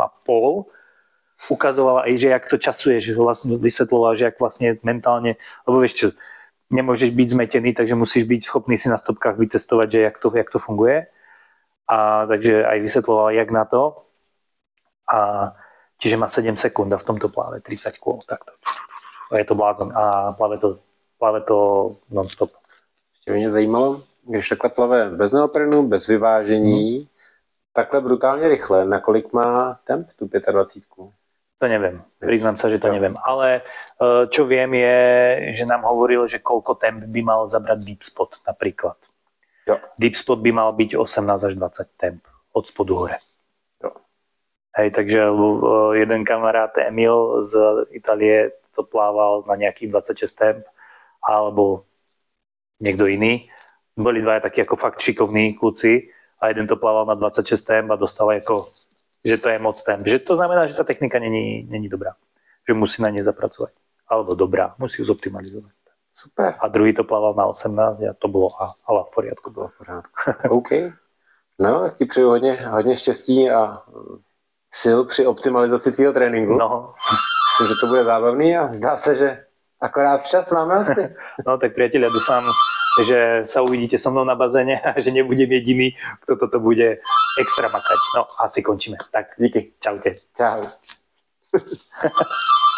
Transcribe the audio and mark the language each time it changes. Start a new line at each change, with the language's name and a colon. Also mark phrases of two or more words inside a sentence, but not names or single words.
Slovak: Ukazovala aj, že jak to časuje, že vlastne vysvetloval, že jak vlastne mentálne, lebo vieš čo, nemôžeš byť zmetený, takže musíš byť schopný si na stopkách vytestovať, že jak to funguje. A takže aj vysvetloval, jak na to. A čiže má 7 sekúnd a v tomto pláve 30 kôl. Takto. A je to blázon. A pláve to non-stop.
Czech: Ještě mě zajímalo, když takhle plave bez neoprenu, bez vyvážení, takhle brutálně rychle, nakolik má temp tu 25?
Slovak: To neviem, priznám sa, že to neviem. Ale čo viem je, že nám hovoril, že koľko temp by mal zabrať
English: deep spot
Slovak: napríklad.
Czech: Jo.
English: Deep spot
Slovak: by mal byť 18 až 20 temp od spodu hore.
Czech: Jo.
Slovak: Hej, takže jeden kamarát Emil z Itálie to plával na nejakých 26 temp, alebo niekto iný. Boli dvaja takí ako fakt šikovní kluci a jeden to plával na 26 temp a dostal ako, že to je moc temp. Že to znamená, že tá technika není dobrá. Že musí na nej zapracovať. Alebo dobrá, musí ju zoptimalizovať. Super. A druhý to plaval na 18 a to bylo ale v poriadku.
Czech: Bylo v pořádku. OK. No, tak ti přeju hodně štěstí a sil při optimalizaci tvýho tréninku. No. Myslím, že to bude zábavný a zdá se, že akorát včas máme asi.
Slovak: No tak priatelia, dúfam, že sa uvidíte so mnou na bazéne a že nebudem jediný, kto toto bude extra makať.
Czech: No, asi končíme. Tak, díky. Čaute. Čau.